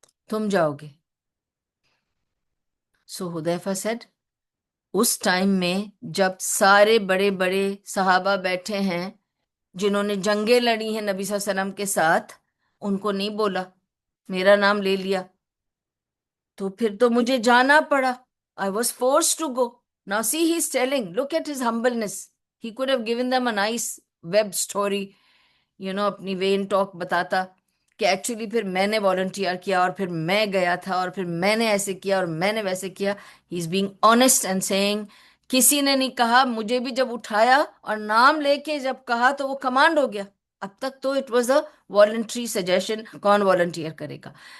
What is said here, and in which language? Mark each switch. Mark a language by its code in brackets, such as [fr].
[ur] تم جاؤ گے۔ سو حذیفہ سیڈ، اس ٹائم میں جب سارے بڑے بڑے صحابہ بیٹھے ہیں جنہوں نے جنگیں لڑی ہیں نبی صلی اللہ علیہ وسلم کے ساتھ، ان کو نہیں بولا، میرا نام لے لیا، تو پھر تو مجھے جانا پڑا۔ [en] I was forced to go. Now see, he's telling, look at his humbleness. He could have given them a nice web story, [ur] اپنی وین ٹاک بتاتا کہ ایکچولی پھر میں نے والنٹیئر کیا، اور پھر میں گیا تھا، اور پھر میں نے ایسے کیا، اور میں نے ویسے کیا۔ [en] he is being honest and saying, [ur] کسی نے نہیں کہا، مجھے بھی جب اٹھایا اور نام لے کے جب کہا تو وہ کمانڈ ہو گیا۔ اب تک تو [en] it was a voluntary suggestion, [ur] کون والنٹیئر کرے گا،